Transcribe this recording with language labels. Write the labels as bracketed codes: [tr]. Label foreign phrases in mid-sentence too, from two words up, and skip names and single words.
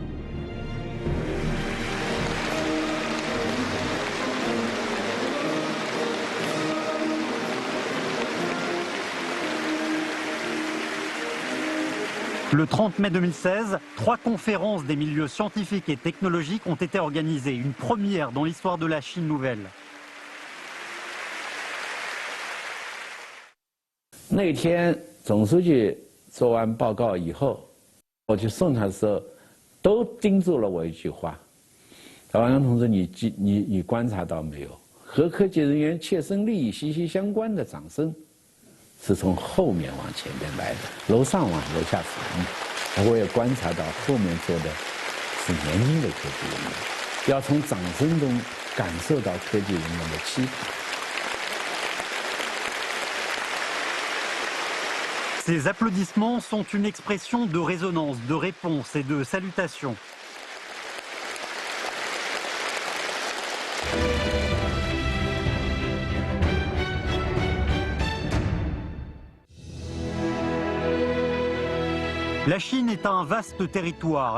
[fr] Le 30 mai 2016, 3 conférences des milieux scientifiques et technologiques ont été organisées, une première dans l'histoire de la Chine nouvelle. [zh] 那天总书记做完报告以后，我去送他的时候，都叮嘱了我一句话：“王阳同志，你观察到没有？和科技人员切身利益息息相关的掌声。” 是从后面往前面来的，楼上往楼下传。我也观察到后面坐的是年轻的科技人员，要从掌声中感受到科技人员的期盼。 [fr] Ces applaudissements sont une expression de résonance, de réponse et de salutation. La Chine est un vaste territoire.